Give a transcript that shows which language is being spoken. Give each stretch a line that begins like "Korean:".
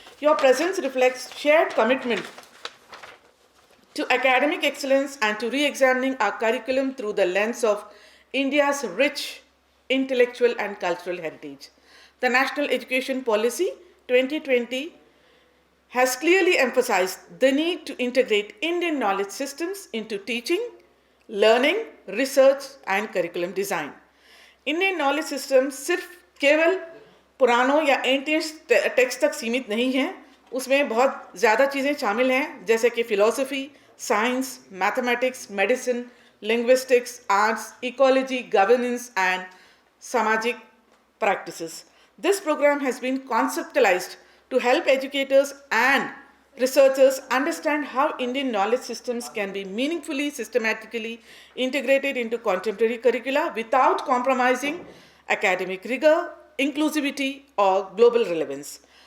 English: Your presence reflects shared commitment to academic excellence and to re-examining our curriculum through the lens of India's rich intellectual and cultural heritage. The National Education Policy 2020 has clearly emphasized the need to integrate Indian knowledge systems into teaching, learning, research and curriculum design.
Hindi: Indian knowledge systems सिर्फ केवल पुरानों या ancient text तक सीमित नहीं हैं, उसमें बहुत ज़्यादा चीज़ें शामिल हैं, जैसे कि philosophy,
English: science, mathematics, medicine, linguistics, arts, ecology, governance, and samajik practices. This program has been conceptualized to help educators and researchers understand how Indian knowledge systems can be meaningfully, systematically integrated into contemporary curricula without compromising academic rigor, inclusivity, or global relevance.